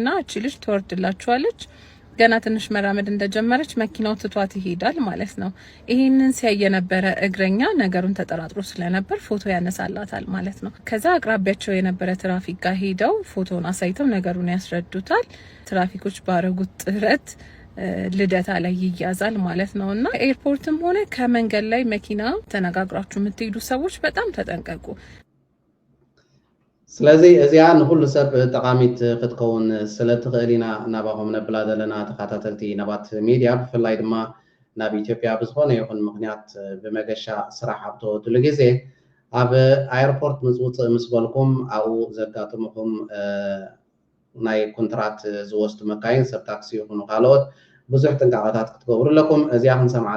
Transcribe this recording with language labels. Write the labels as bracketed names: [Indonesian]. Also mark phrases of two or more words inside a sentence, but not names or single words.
[Amharic] እቺ ልጅ ትወርድላችኋለች። ገና ትንሽ መራመድ እንደጀመረች መኪናው ትቷት ይሄዳል ማለት ነው። ይሄንን ሲያይ የነበረ እግረኛ ነገሩን ተጠራጥሮ ስለነበር ፎቶ ያነሳላታል ማለት ነው። ከዛ አቅራቢያቸው የነበረ ትራፊክ ጋር ሄደው ፎቶን አሳይተው ነገሩን ያስረዱታል። ትራፊኮች ባረጉት ጥረት ልደታ ላይ ይያዛል ማለት ነው። እና ኤርፖርትም ሆነ ከመንገድ ላይ መኪና ተነጋግራችሁ የምትሄዱ ሰዎች በጣም ተጠንቀቁ። [Tigrinya] ስለዚህ እዚያ ንኩሉ ሰብ ጠቃሚት ክትከውን ስለትኽእል ኢና ናባኹም ነብላ ዘለና ተኸታተልቲ ነባት ሚድያ ብፍላይ ድማ ናብ ኢትዮጵያ ብዝኾነ ይኹን ምክንያት ብመገሻ ስራሕ ኣብ ትወድሉ ግዜ ኣብ ኣየርፖርት ምፅውፅእ ምስ በልኩም ኣብኡ ዘጋጥምኩም ናይ ኮንትራት ዝወስዱ መካይን ሰብ ታክሲ ይኹኑ ካልኦት ብዙሕ ጥንቃቐታት ክትገብሩ ኣለኩም። እዚኣ ክንሰምዓት